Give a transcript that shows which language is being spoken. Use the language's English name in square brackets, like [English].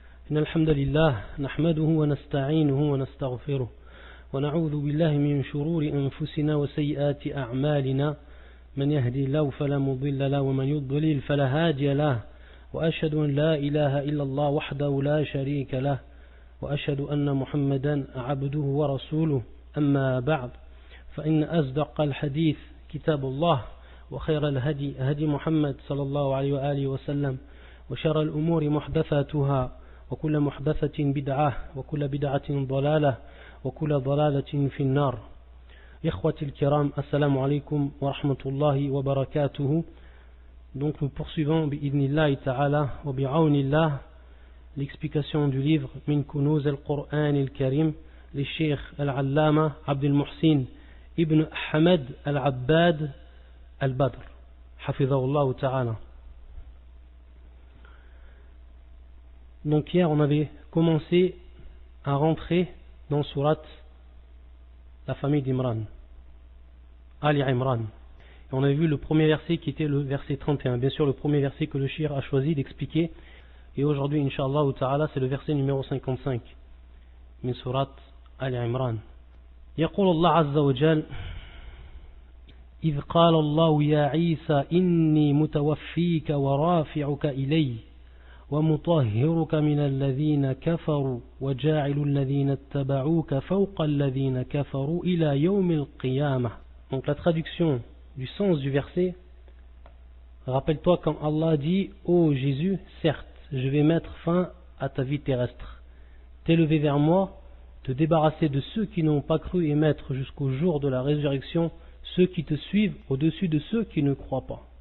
[Arabic] إن الحمد لله نحمده ونستعينه ونستغفره ونعوذ بالله من شرور أنفسنا وسيئات أعمالنا من يهدي الله فلا مضل له ومن يضلل فلا هادي له وأشهد أن لا إله إلا الله وحده لا شريك له وأشهد أن محمدا عبده ورسوله أما بعد فإن أصدق الحديث كتاب الله وخير الهدي هدي محمد صلى الله عليه وآله وسلم وشر الأمور محدثاتها وكل محدثة بدعة وكل بدعة ضلالة وكل ضلالة في النار. إخوتي الكرام, assalamu alaikum wa rahmatullahi wa barakatuhu. [French] Donc nous poursuivons [Arabic] bi'idnillahi ta'ala wa bi'awnillah [French] l'explication du livre Min Kunuz al-Qur'an al-Karim les Cheikh al-Allama Abdul Muhsin ibn Hamad al-Abbad al-Badr hafidhahullah ta'ala. Donc hier on avait commencé à rentrer dans Surat la famille d'Imran, Ali Imran. Et on avait vu le premier verset qui était le verset 31. Bien sûr le premier verset que le Cheikh a choisi d'expliquer. Et aujourd'hui, Inch'Allah ta'ala, c'est le verset numéro 55. [Arabic] Min Surat Ali Imran. يقول الله عز وجل إذ قال الله يا عيسى إني متوفيك ورافعك إلي ومطهرك من الذين كفروا وجاعل الذين اتبعوك فوق الذين كفروا إلى يوم القيامة. [French] Donc la traduction du sens du verset, rappelle-toi quand Allah dit ô Jésus, certes je vais mettre fin à ta vie terrestre, t'élever vers moi, te débarrasser de ceux qui n'ont pas cru et mettre jusqu'au jour de la résurrection ceux qui te suivent au-dessus de ceux qui ne croient pas.